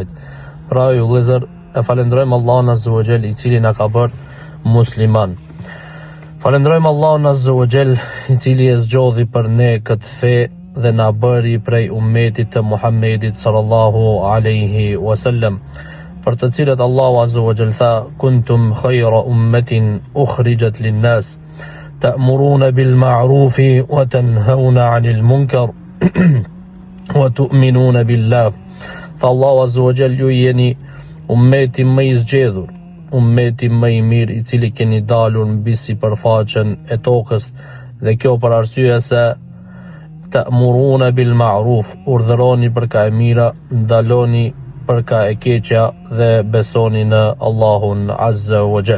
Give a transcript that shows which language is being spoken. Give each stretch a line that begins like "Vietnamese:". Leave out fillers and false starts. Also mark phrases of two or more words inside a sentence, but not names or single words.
Albanian: Pra ju vëllezër, e falenderojmë Allahun
Arabic: عز وجل
Albanian: I cili na ka bërë musliman. Falenderojmë Allahun
Arabic: عز وجل
Albanian: I cili e zgjodhi për ne këtë fe dhe na bëri prej ummetit të Muhammedit
Arabic: صلى الله عليه وسلم,
Albanian: për të cilët Allahu
Arabic: عز وجل
Albanian: tha:
Arabic: كنتم خير أمة أخرجت للناس تأمرون بالمعروف وتنهون عن المنكر وتؤمنون بالله.
Albanian: Tha Allahu
Arabic: عز وجل:
Albanian: ju jeni ummeti më I zgjedhur, ummeti më I mirë, I cili keni dalur mbi sipërfaqen e tokës, dhe kjo për arsye se
Arabic: تأمرون بالمعروف,
Albanian: urdhëroni për ka e mira, ndaloni për ka e keqja dhe besoni në Allahun
Arabic: عز وجل.